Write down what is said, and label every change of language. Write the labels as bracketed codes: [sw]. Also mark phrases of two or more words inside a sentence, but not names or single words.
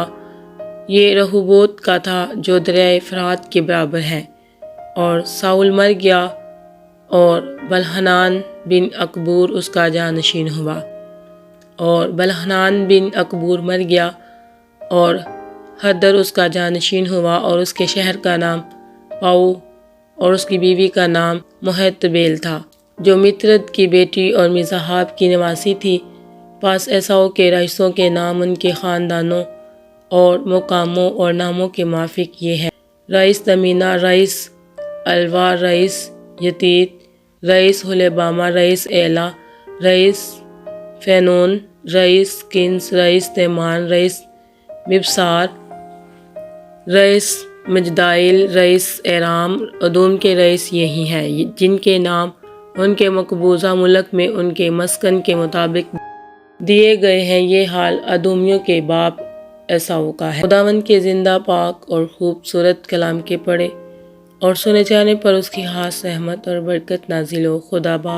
[ur] یہ رہوبوت کا تھا جو دریائے فرات کے برابر ہے، اور ساؤل مر گیا اور بلحنان بن اکبور اس کا جانشین ہوا، اور بلحنان بن اکبور مر گیا اور حدر اس کا جانشین ہوا، اور اس کے شہر کا نام پاؤ اور اس کی بیوی کا نام محتبیل تھا، جو مترد کی بیٹی اور مزاحاب کی نواسی تھی۔ پاس ایساؤ کے رئیسوں کے نام ان کے خاندانوں اور مقاموں اور ناموں کے موافق یہ ہے: رئیس دمینہ، رئیس الوا، رئیس یتیت، رئیس حلبامہ، رئیس ایلا، رئیس فینون، رئیس کنس، رئیس تیمان، رئیس مبسار، رئیس مجدائل، رئیس ایرام۔ ادوم کے رئیس یہی ہیں جن کے نام ان کے مقبوضہ ملک میں ان کے مسکن کے مطابق دیے گئے ہیں۔ یہ حال ادومیوں کے باپ ایساؤ کا ہے۔ خداوند کے زندہ، پاک اور خوبصورت کلام کے پڑھے اور سنے جانے پر اس کی خاص رحمت اور برکت نازل ہو۔